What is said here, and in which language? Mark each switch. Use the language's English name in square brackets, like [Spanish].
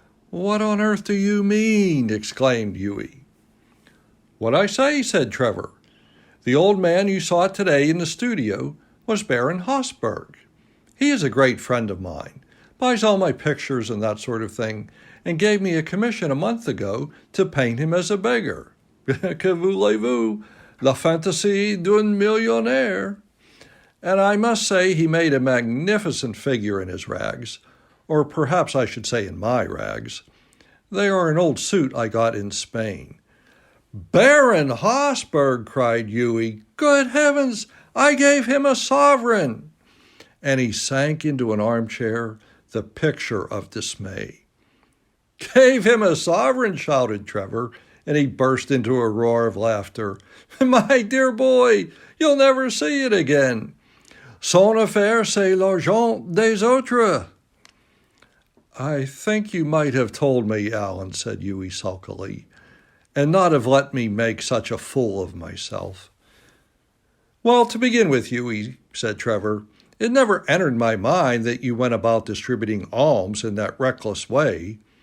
[English] "What on earth do you mean?" exclaimed Hughie. "What I say," said Trevor. "The old man you saw today in the studio was Baron Hosberg. He is a great friend of mine, buys all my pictures and that sort of thing, and gave me a commission a month ago to paint him as a beggar. [French] Que voulez-vous? La fantaisie d'un millionnaire. [English] And I must say he made a magnificent figure in his rags, or perhaps I should say in my rags. They are an old suit I got in Spain." "Baron Hosberg!" cried Hughie. "Good heavens, I gave him a sovereign!" And he sank into an armchair, the picture of dismay. "Gave him a sovereign!" shouted Trevor, and he burst into a roar of laughter. "My dear boy, you'll never see it again. [French] Son affaire, c'est l'argent des autres." [English] "I think you might have told me, Alan," said Hughie sulkily, "and not have let me make such a fool of myself." "Well, to begin with, Hughie," said Trevor, "it never entered my mind that you went about distributing alms in that reckless way.